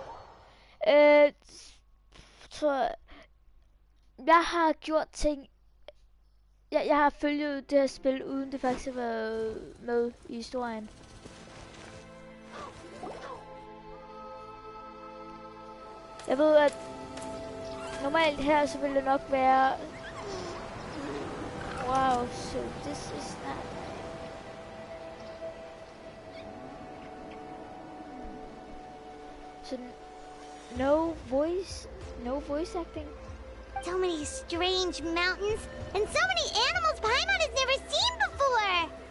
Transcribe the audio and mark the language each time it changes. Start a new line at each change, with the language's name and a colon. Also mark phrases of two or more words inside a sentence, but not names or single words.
Danish: Tror jeg har gjort ting... Jeg har følget det her spil, uden det faktisk har været med i historien. Jeg ved, at normalt her, så vil det nok være...
English: Wow, so this is not... So, no voice acting? So many strange mountains, and so many animals Paimon has never seen before!